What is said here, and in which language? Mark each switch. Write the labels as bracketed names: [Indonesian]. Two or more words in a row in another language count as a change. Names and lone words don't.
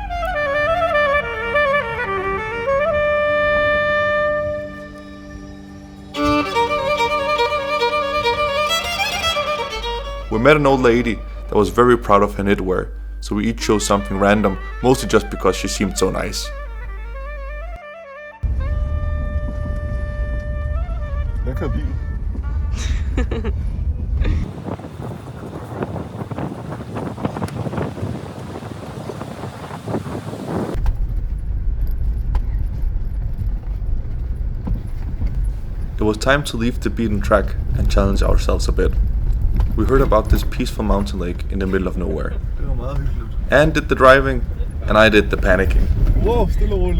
[English] We met an old lady that was very proud of her knitwear, so we each chose something random, mostly just because she seemed so nice. [Danish] Lækker bil. [English] It was time to leave the beaten track and challenge ourselves a bit. We heard about this peaceful mountain lake in the middle of nowhere. [Danish] Det var meget hyggeligt. [English] Anne did the driving, and I did the panicking. [Danish] Wow, stille og roligt.